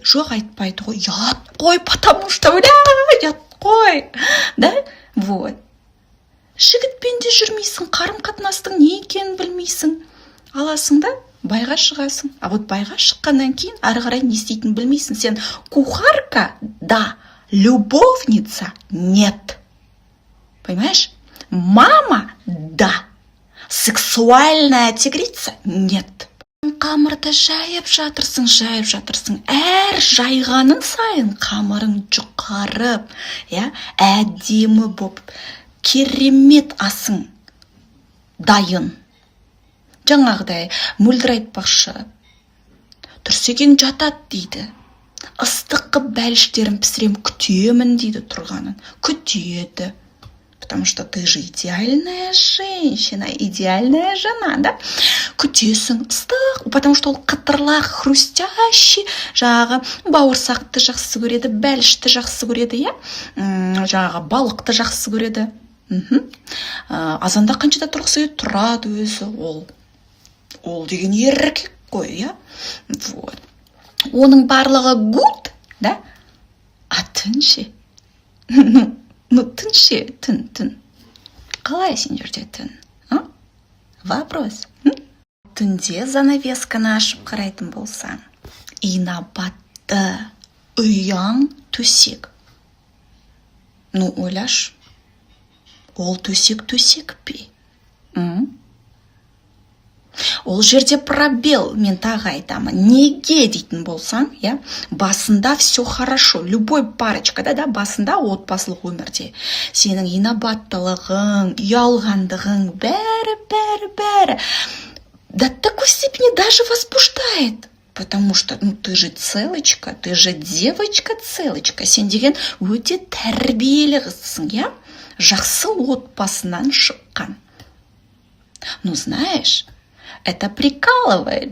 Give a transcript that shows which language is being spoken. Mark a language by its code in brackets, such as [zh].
[kk] Жоқ, айтпайды ғой, ят қой, [ru] потому что, [kk] ят қой. Да? Вот. Жігітпен де жүрмейсің, қарым-қатынастың не екенін білмейсің. Аласың да, байға шығасың. А вот байға шыққаннан кейін ары қарай не істейтінін білмейсің. [ru] Сен кухарка, да, любовница, нет. Понимаешь? Мама, да. Сексуальная тигрица, нет. [kk] Қамырды жайып жатырсың. Әр жайғаның сайын қамырың жұқарып, әдемі боп, керемет асың дайын. Жаңағыдай мөлдір айтпақшы, Тұрсекең жатат дейді. Ыстыққы бәліштерін пісірем, күтемін дейді тұрғанын. Күтеді. [ru] Потому что ты же идеальная женщина, идеальная жена, да? [kk] Күтесің ыстық, [ru] потому что [kk] ол қытырлақ, хрустящий, жағы бауырсақты жақсы көреді, бәлішті жақсы көреді, жағы балықты жақсы көреді. Азанда қаншада тұрғысы тұрады өзі, ол деген еркек қой, вот. Оның барлығы гуд, да? А түн ше? Түн ше, түн. Қалай сен жерде түн? Вопрос. Түнде занавесканы ашып қарайтын болсаң, инабатты, ұяң төсек. Ойлаш, ол төсек пе? Ол жерде пробел, мен тағы айтамын. Неге дейтін болсаң, басында [ru] все хорошо. Любой парочка, да, [kk] басында отбасылық өмірде. Сенің инабаттылығың, ұялғандығың, бәрі. [ru] До такой степени даже возбуждает. Потому что, ты же целочка, ты же девочка-целочка. [kk] Сен деген өте тәрбиелі қызсың, жақсы отбасынан шыққан. [ru] Знаешь, это прикалывает.